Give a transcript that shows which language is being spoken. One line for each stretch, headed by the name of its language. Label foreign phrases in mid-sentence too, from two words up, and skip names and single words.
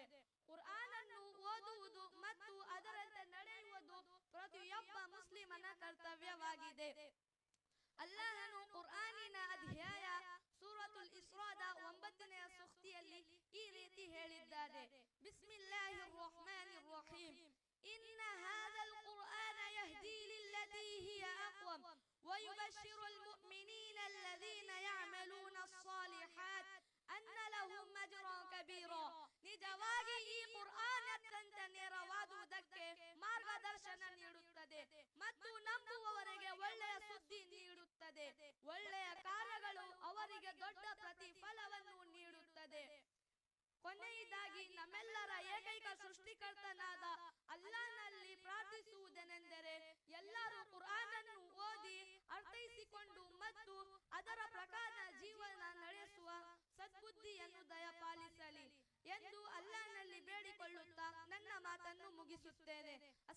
Kannada: ಕುರ್ಆನ್ ಅನ್ನು ಓದುವುದು ಮತ್ತು ಅದರಂತೆ ನಡೆಯುವುದು ಪ್ರತಿಯೊಬ್ಬ ಮುಸ್ಲಿಮನ ಕರ್ತವ್ಯವಾಗಿದೆ. ಅಲ್ಲಾಹನು ಕುರ್ಆನಿನ ಅಧ್ಯಾಯ ಸೂರತುಲ್ ಇಸ್ರಾದ 9ನೇ ಸೂಕ್ತಿಯಲ್ಲಿ ಈ ರೀತಿ ಹೇಳಿದ್ದಾರೆ:
Arabic: بسم الله الرحمن الرحيم. إن هذا القرآن يهدي للتي هي أقوم ويبشر المؤمنين الذين يعملون الصالحات أن لهم أجرا كبيرا.
Kannada: ನಿಜವಾಗಿ ಈ ಕುರ್ಆನ್ ಅತ್ಯಂತ ನೇರವಾದುದಕ್ಕೆ ಮಾರ್ಗದರ್ಶನ ನೀಡುತ್ತದೆ ಮತ್ತು ನಂಬುವವರಿಗೆ ಒಳ್ಳೆಯ ಸುದ್ದಿ ನೀಡುತ್ತದೆ. ಒಳ್ಳೆಯ ಕಾರ್ಯಗಳು ಅವರಿಗೆ ದೊಡ್ಡ ಪ್ರತಿಫಲವನ್ನು ನೀಡುತ್ತದೆ. ಕೊನೆಯದಾಗಿ ನಮ್ಮೆಲ್ಲರ ಏಕೈಕ ಸೃಷ್ಟಿಕರ್ತನಾದ ಅಲ್ಲಾಹ್ನಲ್ಲಿ ಪ್ರಾರ್ಥಿಸುವುದೇನೆಂದರೆ ಎಲ್ಲರೂ ಕುರ್ಆನ್ ಅನ್ನು ಓದಿ ಅರ್ಥೈಸಿಕೊಂಡು ಮತ್ತು ಅದರ ಪ್ರಕಾರ ಜೀವನ ನಡೆಸುವ ಸದ್ಬುದ್ಧಿಯನ್ನು ದಯಪಾಲಿಸಲಿ ಎಂದು ಅಲ್ಲಾಹ್ನಲ್ಲಿ ಬೇಡಿಕೊಳ್ಳುತ್ತಾ ನನ್ನ ಮಾತನ್ನು ಮುಗಿಸುತ್ತೇನೆ.